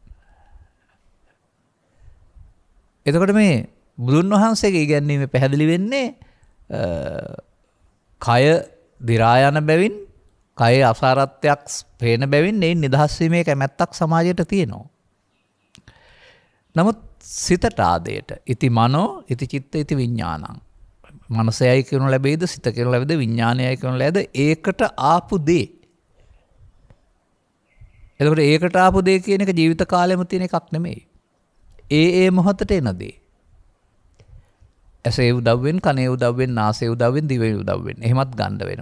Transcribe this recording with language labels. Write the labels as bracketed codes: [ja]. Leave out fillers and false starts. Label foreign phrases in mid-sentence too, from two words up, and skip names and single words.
[si] එතකොට මේ බුදුන් වහන්සේගේ ඉගැන්වීමේ පැහැදිලි වෙන්නේ කය දි รา යන බැවින් කයේ අසාරත්වයක් පේන බැවින් ඒ නිදහස් වීමේ කැමැත්තක් සමාජයට තියෙනවා. නමුත් සිතට ආදේට [pi] ඉති මනෝ ඉති චිත්ත ඉති විඥානං [si] මනසයයි කියනු ලැබෙයිද සිත කියනු ලැබෙයිද විඥානයයි කියනු ලැබෙයිද ඒකට ආපු දේ. එතකොට ඒකට ආපු දේ කියන එක ජීවිත කාලෙම තියෙන එකක් නෙමෙයි. ඒ මොහොතට එන දේ. ඇසේ උදව්වෙන් කනේ උදව්වෙන් නාසයේ උදව්වෙන් දිවේ උදව්වෙන් එහෙමත් ගන්න වෙනවා.